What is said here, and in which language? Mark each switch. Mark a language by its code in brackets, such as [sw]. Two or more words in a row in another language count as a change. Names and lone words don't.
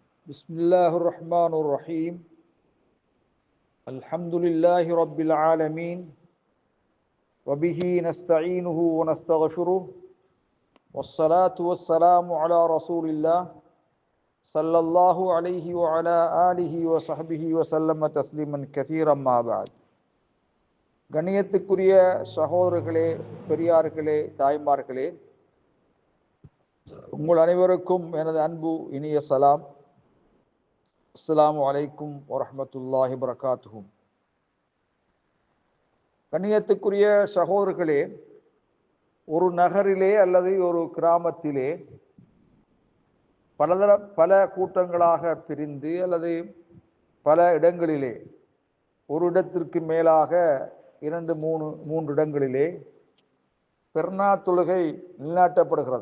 [ar] بسم الله الرحمن الرحيم الحمد لله رب العالمين وبه نستعينه ونستغفره والصلاة والسلام على رسول الله صلى الله عليه وعلى آله وصحبه وسلم تسليما كثيرا ما بعد. [ta] கண்ணியத்துக்குரிய சகோதரர்களே, பெரியார்களே, தாய்மார்களே, உங்கள் அனைவருக்கும் எனது அன்பு இனிய சலாம். [ar] السلام عليكم ورحمة الله وبركاته. [ta] கண்ணியத்துக்குரிய சகோதரர்களே, ஒரு நகரிலே அல்லது ஒரு கிராமத்திலே பல கூட்டங்களாக பிரிந்து அல்லது பல இடங்களிலே, ஒரு இடத்திற்கு மேலாக 2-3 இடங்களிலே பெருநாள் தொழுகை நிலைநாட்டப்படுகிறது.